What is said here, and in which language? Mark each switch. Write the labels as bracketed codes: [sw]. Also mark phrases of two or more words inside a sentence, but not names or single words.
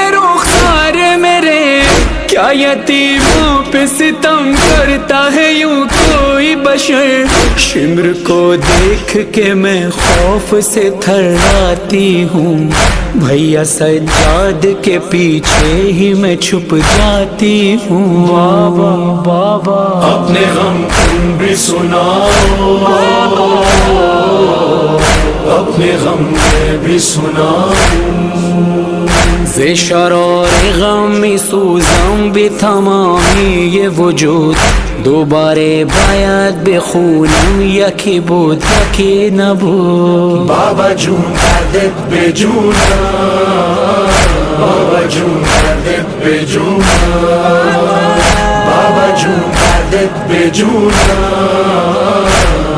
[ur] رخسار میرے، کیا یتیموں پہ ستم کرتا ہے یوں کوئی بشر، شمر کو دیکھ کے میں خوف سے تھراتی ہوں، بھیا سجاد کے پیچھے ہی میں چھپ جاتی ہوں، بابا بابا اپنے غم تم بھی سناؤ اپنے غم میں بھی سناؤ، [fa] ز شرار غم سوزم بھی تمامی یہ وجود، دوبارے باید بخونم یکی بود یکی نبود، بابا جون دردت به جونم بابا جون دردت به جونم بابا جون دردت به جونم